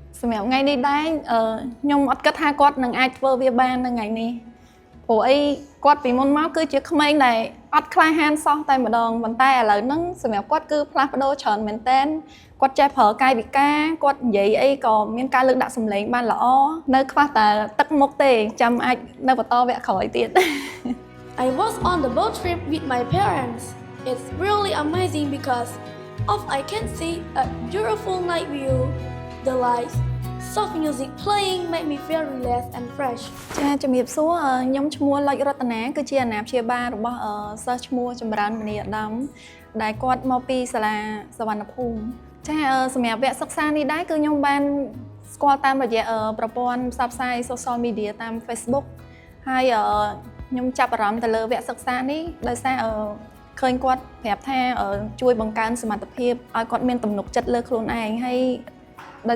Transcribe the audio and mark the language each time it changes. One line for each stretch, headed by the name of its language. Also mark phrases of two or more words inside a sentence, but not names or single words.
Khmer: សម្រាប់ថ្ងៃនេះដែរខ្ញុំអត់គិតថាគាត់នឹងអាចធ្វើវាបាននៅថ្ងៃនេះព្រោះអីគាត់ពីមុនមកគឺជាក្មេងដែលអត់ក្លាហានសោះតែម្ដងប៉ុន្តែឥឡូវហ្នឹងសម្រាប់គាត់គឺផ្លាស់ប្ដូរច្រើនមែនតើគាត់ចេះប្រើកាយវិការគាត់និយាយអីក៏មានការលើកដាក់សម្លេងបានល្អនៅខ្វះតែទឹកមុខទេចាំអាចនៅបន្តវគ្គក្រោយទៀត
English: I was on the boat trip with my parents. It's really amazing because of I can see a beautiful night view. The lights, soft music playing make me feel relaxed and fresh.
Khmer: ចាជំរាបសួរខ្ញុំឈ្មោះលុចរតនាគឺជាអាណាព្យាបាលរបស់សិស្សឈ្មោះចម្រើនមនីអាដាមដែលគាត់មកពីសាលាសវណ្ណភូមិចាសម្រាប់វគ្គសិក្សានេះដែរគឺខ្ញុំបានស្គាល់តាមរយៈប្រព័ន្ធផ្សព្វផ្សាយ
English: social media
Khmer: តាម Facebook ហើយខ្ញុំចាប់អារម្មណ៍ទៅលើវគ្គសិក្សានេះដោយសារឃើញគាត់ប្រាប់ថាជួយបង្កើនសមត្ថភាពឲ្យគាត់មានទំនុកចិត្តលើខ្លួនឯងហើយដោយ